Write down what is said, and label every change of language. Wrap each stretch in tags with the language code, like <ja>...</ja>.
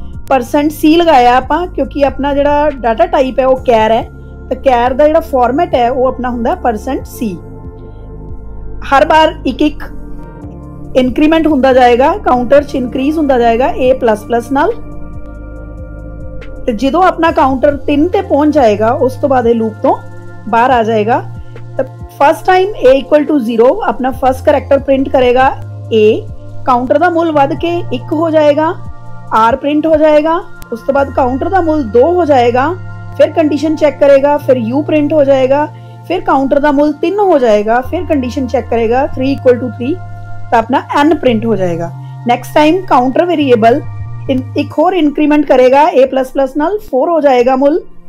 <pa>%c लगाया आपां क्योंकि अपना जिहड़ा डाटा टाइप है वो कैर है, तो कैर दा जिहड़ा फॉर्मेट है वो अपना हुंदा %c। हर बार एक एक इंक्रीमेंट हुंदा जाएगा, काउंटर च इंक्रीज हुंदा जाएगा a++ नाल। ਤੇ ਜਦੋਂ ਆਪਣਾ ਕਾਊਂਟਰ 3 ਤੇ ਪਹੁੰਚ ਜਾਏਗਾ ਉਸ ਤੋਂ ਬਾਅਦ ਇਹ ਲੂਪ ਤੋਂ ਬਾਹਰ ਆ ਜਾਏਗਾ। ਤਾਂ first time a equal to 0 ਆਪਣਾ ਫਸਟ ਕਰੈਕਟਰ ਪ੍ਰਿੰਟ ਕਰੇਗਾ a, ਕਾਊਂਟਰ ਦਾ ਮੁੱਲ ਵੱਧ ਕੇ 1 ਹੋ ਜਾਏਗਾ, r ਪ੍ਰਿੰਟ ਹੋ ਜਾਏਗਾ। ਉਸ ਤੋਂ ਬਾਅਦ ਕਾਊਂਟਰ ਦਾ ਮੁੱਲ 2 ਹੋ ਜਾਏਗਾ,</pa> <hi>फिर कंडीशन चेक करेगा, फिर u प्रिंट हो जाएगा, फिर काउंटर का मूल 3 हो जाएगा, फिर कंडीशन चेक करेगा 3 इक्वल टू 3 तो अपना n प्रिंट हो जाएगा। नेक्स्ट टाइम काउंटर वेरिएबल एक और इंक्रीमेंट करेगा a प्लस प्लस नाल 4 हो जाएगा मूल।</hi>